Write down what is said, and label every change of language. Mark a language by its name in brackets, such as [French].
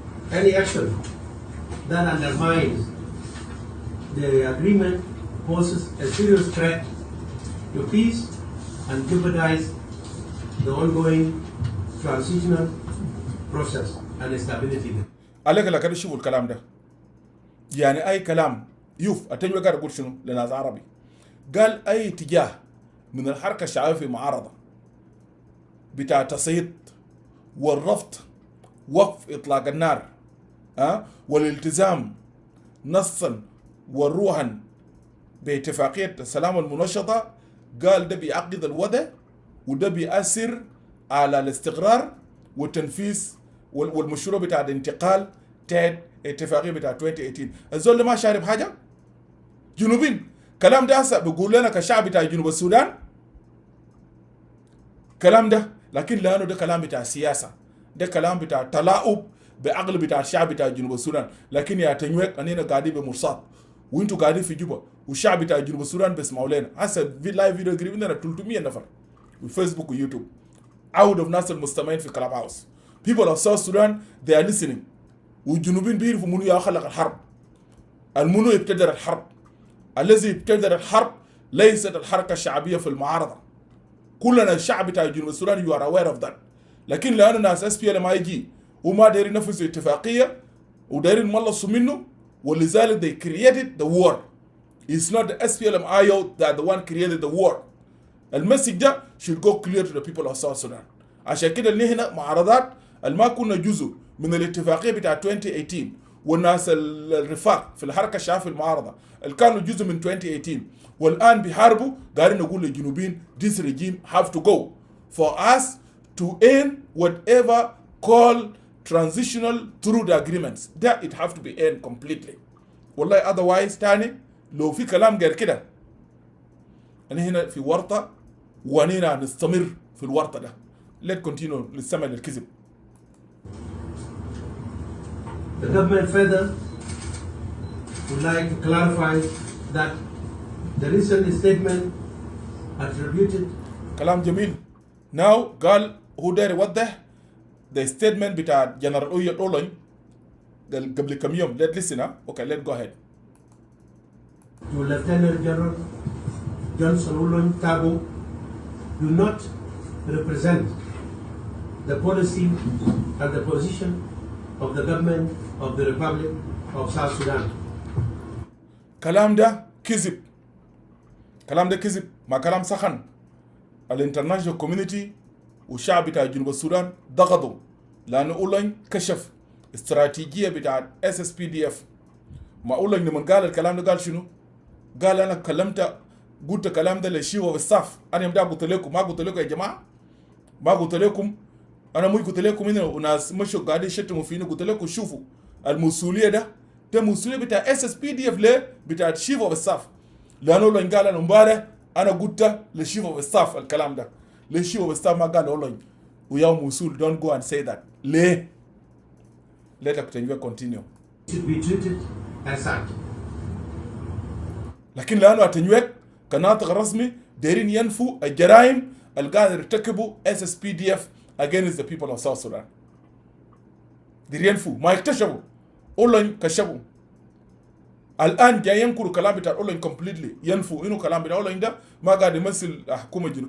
[English] Any action that undermines the agreement poses a serious threat to peace and jeopardize the ongoing transitional process and stability. [Arabic] عليك لا كده شوفوا الكلام ده. يعني اي كلام يوف التنوير قاعد يقول شنو لناس عربي؟ قال اي اتجاه من الحركه الشعبيه في معارضه بتاع تصعيد والرفض وقف اطلاق النار والالتزام نصا وروحا باتفاقيه السلام المنشطه، قال ده بيعقد الوضع وده بيأثر على الاستقرار والتنفيذ والمشروع بتاع الانتقال تحت اتفاقيه بتاع 2018. الزول ما شارب حاجه جنوبين. كلام ده هسه بيقول لنا كشعب بتاع جنوب السودان كلام ده، لكن لانه ده كلام بتاع سياسه، ده كلام بتاع تلاعب بعقل بتاع الشعب بتاع جنوب السودان. لكن يا تنويك اننا قاعدين بمرصاد وانتوا قاعدين في جوبا والشعب بتاع جنوب السودان بيسمعوا لنا. هسه في لايف فيديو قريب عندنا 300 نفر في فيسبوك ويوتيوب عود الناس المستمعين في كلاب هاوس. [English] people of South Sudan they are listening. [Arabic] والجنوبين بيعرفوا منو يا خلق الحرب، المنو يبتدر الحرب. الذي يبتدر الحرب ليست الحركه الشعبيه في المعارضه. كلنا الشعب بتاع جنوب السودان [English] you are aware of that. [Arabic] لكن لأن ناس اس بي ال ما يجي وما دايرين ينفذوا اتفاقيه ودايرين ملصوا منه، ولذلك [English] they created the war. It's not the SPLM-IO that the one created the war. [Arabic] المسج ده [English] should go clear to the people of South Sudan. [Arabic] عشان كده اللي هنا معارضات ما كنا جزء من الاتفاقيه بتاع 2018 والناس الرفاق في الحركه الشعبيه في المعارضه اللي كانوا جزء من 2018 والان بيحاربوا، قاعدين نقول للجنوبيين [English] this regime have to go for us to end whatever call transitional through the agreements that it have to be end completely. [Arabic] والله otherwise تاني لو في كلام غير كده أنا هنا في ورطة وأننا نستمر في الورطة ده. [English] let's continue [Arabic] نستمع للكذب. [English] The government further would like to clarify that the recent statement attributed. [Arabic] كلام جميل. now قال هو داير يوضح [English] the statement [Arabic] بتاع جنرال أولين قبل كم يوم. [English] let's listen. okay let's go ahead. To Lieutenant General Johnson Ulon Tabo do not represent the policy and the position of the government of the Republic of South Sudan. [Arabic] كلام ده كذب. كلام ده كذب ما كلام سخن. الانترناشونال كوميونيتي والشعب بتاع جنوب السودان ضغطوا لأنه أولين كشف استراتيجية بتاع SSPDF. ما أولين لما قال الكلام ده قال شنو؟ قال أنا قلت الكلام ده للشيوة والصف. أنا يوم ده قلت لكم ما قلت لكم يا جماعة؟ ما قلت لكم؟ أنا مو قلت لكم هنا وناس مشوا قاعدين يشتموا فينا قلت لكم شوفوا المسؤولية ده مسؤولية بتاع SSPDF ليه؟ بتاع الشيوة والصف. لأنه أولين قال أنا مبارح أنا قلت للشيوة والصف الكلام ده. للشيوة والصف ما قال أولين ويوم وصول [English] don't go and say that. ليه؟ Let us continue. Should be treated as such. [Arabic] لكن لانه اتنيوك كناطق رسمي دايرين ينفوا الجرائم اللي قاعد يرتكبوا SSPDF [English] against the people of South Sudan. [Arabic] دايرين ينفوا ما يكتشفوا اولين كشفوا. الان جاي ينكروا كلام بتاع اولين كومبليتلي ينفوا انه كلام بتاع اولين ده ما قاعد يمثل حكومه الجنوب.